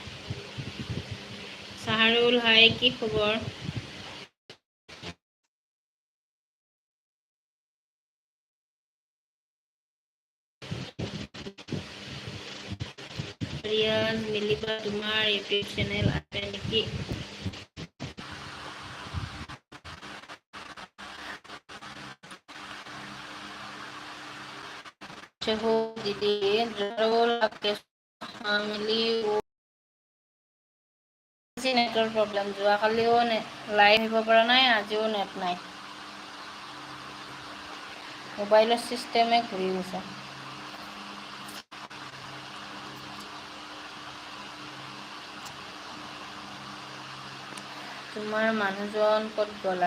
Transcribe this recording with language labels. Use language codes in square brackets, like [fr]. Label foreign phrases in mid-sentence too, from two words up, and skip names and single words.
[as] চাহাৰুল হাই কি খবৰ? ৰিয়াজ মিলিবা তোমাৰ ইউটিউব চেনেল আছে নেকি? [hi] हो दीदी जरूर आपके मिली वो [as] আজি নেটৰ প্ৰব্লেম, যোৱাকালিও লাইভ আহিব পৰা নাই, আজিও নেট নাই। মোবাইলৰ চিষ্টেমে ঘূৰি গৈছে। তোমাৰ মানুহজন ক'ত গ'ল?